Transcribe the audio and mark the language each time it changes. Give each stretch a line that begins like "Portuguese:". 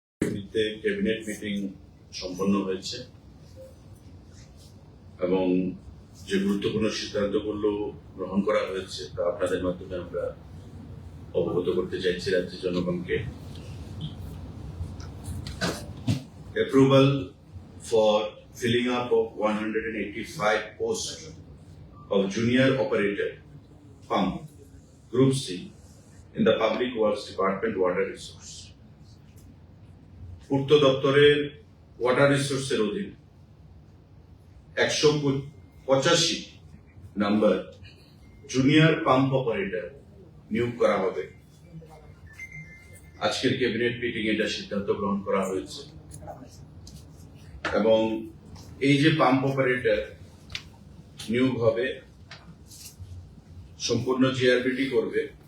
Bangla: সমিতিতে cabinet meeting সম্পন্ন হয়েছে এবং যে গুরুত্বপূর্ণ সিদ্ধান্তগুলো গ্রহণ করা হয়েছে তা আপনাদের মাধ্যমে আমরা অবগত করতে চাইছি রাজ্যের জনগণকে।
English: Approval for filling up of 185 posts of junior operator pump Group C in the Public Works Department Water Resource.
Bangla: পূর্ত দপ্তরের ওয়াটার রিসোর্সের অধীন 185 নাম্বার জুনিয়র পাম্প অপারেটর নিয়োগ করা হবে। আজকের ক্যাবিনেট মিটিং এটা সিদ্ধান্ত গ্রহণ করা হয়েছে এবং এই যে পাম্প অপারেটর নিয়োগ হবে সম্পূর্ণ জিআরবিটি করবে।